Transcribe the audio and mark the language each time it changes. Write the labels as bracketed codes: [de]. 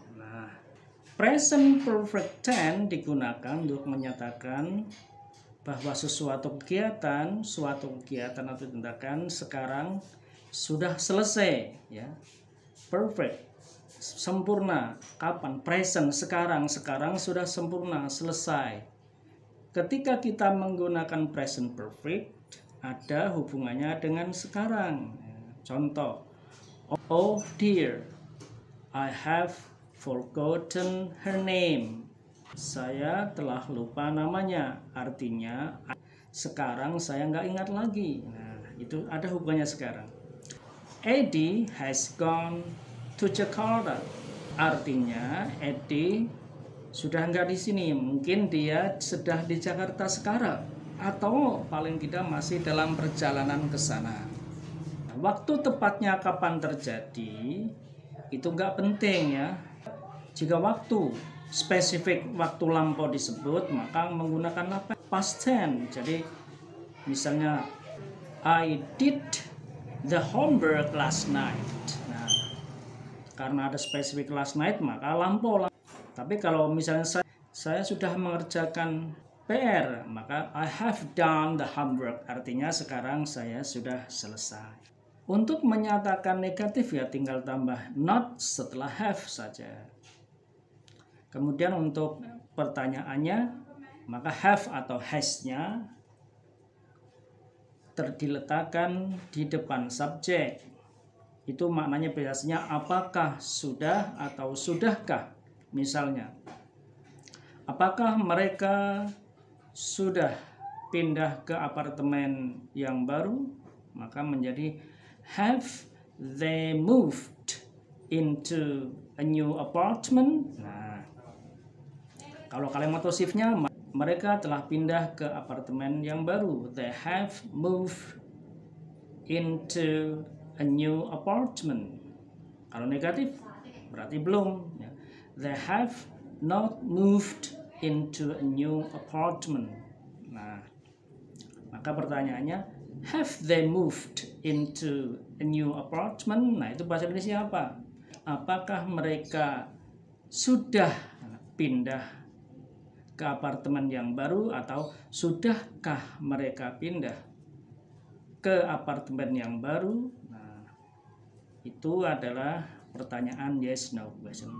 [id] Nah, present perfect tense digunakan untuk menyatakan bahwa suatu kegiatan atau tindakan sekarang sudah selesai ya. Perfect, sempurna. Kapan? Present, sekarang sudah sempurna, selesai. Ketika kita menggunakan present perfect, ada hubungannya dengan sekarang. Contoh, [en] oh dear, I have forgotten her name. [id] Saya telah lupa namanya. Artinya, sekarang saya nggak ingat lagi. Nah, itu ada hubungannya sekarang. [en] Eddie has gone to Jakarta. [id] Artinya, Eddie sudah nggak di sini, mungkin dia sedang di Jakarta sekarang atau paling tidak masih dalam perjalanan ke sana. Waktu tepatnya kapan terjadi itu nggak penting ya. Jika waktu spesifik, waktu lampau disebut, maka menggunakan apa? [en] Past tense. [id] Jadi misalnya [en] I did the homework last night. [id] Nah, karena ada spesifik last night maka lampau. Tapi kalau misalnya saya sudah mengerjakan PR, maka [en] I have done the homework. [id] Artinya sekarang saya sudah selesai. Untuk menyatakan negatif ya tinggal tambah not setelah have saja. Kemudian untuk pertanyaannya, maka have atau has-nya diletakkan di depan subjek. Itu maknanya biasanya apakah sudah atau sudahkah. Misalnya, apakah mereka sudah pindah ke apartemen yang baru? Maka menjadi [en] have they moved into a new apartment? [id] Nah, kalau kalimat posifnya, mereka telah pindah ke apartemen yang baru. [en] They have moved into a new apartment. [id] Kalau negatif, berarti belum. [en] They have not moved into a new apartment. [id] Nah, maka pertanyaannya, [en] have they moved into a new apartment? [id] Nah, itu bahasa Indonesia apa? Apakah mereka sudah pindah ke apartemen yang baru atau sudahkah mereka pindah ke apartemen yang baru? Nah, itu adalah pertanyaan yes no question.